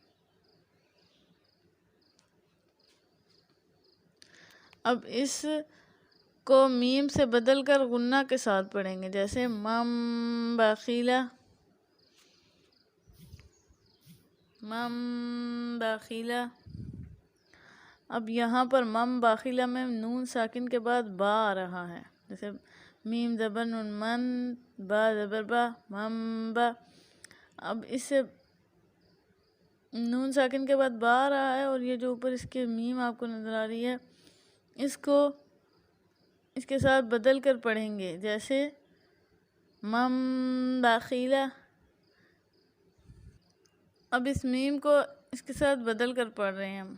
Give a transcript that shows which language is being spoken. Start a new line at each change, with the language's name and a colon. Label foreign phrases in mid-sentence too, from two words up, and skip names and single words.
Urdu: اب اس کو میم سے بدل کر غنہ کے ساتھ پڑھیں گے، جیسے
Arabic: مم باخیلہ۔
Urdu: اب یہاں پر
Arabic: مم باخیلہ
Urdu: میں نون ساکن کے بعد با آ رہا ہے، جیسے میم زبر نون من، با زبر با،
Arabic: مم با۔
Urdu: اب اس سے نون ساکن کے بعد با آ رہا ہے، اور یہ جو اوپر اس کے میم آپ کو نظر آ رہی ہے، اس کو اس کے ساتھ بدل کر پڑھیں گے، جیسے
Arabic: مم باخیلہ۔
Urdu: اب اس میم کو اس کے ساتھ بدل کر پڑھ رہے ہیں ہم۔